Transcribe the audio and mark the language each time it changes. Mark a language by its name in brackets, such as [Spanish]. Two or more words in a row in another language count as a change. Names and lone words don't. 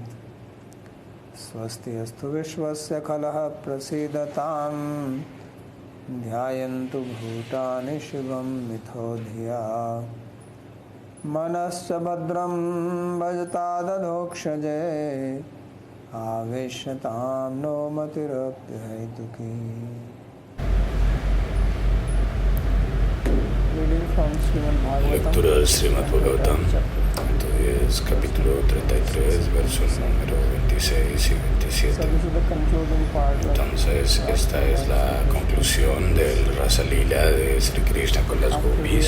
[Sanskrit] स्वस्ति अस्तु विश्वस्य खलः प्रसीदतां ध्यायन्तु भूतानि शिवं मिथो धिया। मनश्च भद्रं भजतादधोक्षजे आवेश्यतां नो मतिरप्यहैतुकी। [Spanish] Lectura del Srimad Bhagavatam, entonces capítulo 33, versos número 26 y 27. Entonces esta es la conclusión del Rasa Lila de Sri Krishna con las gopis.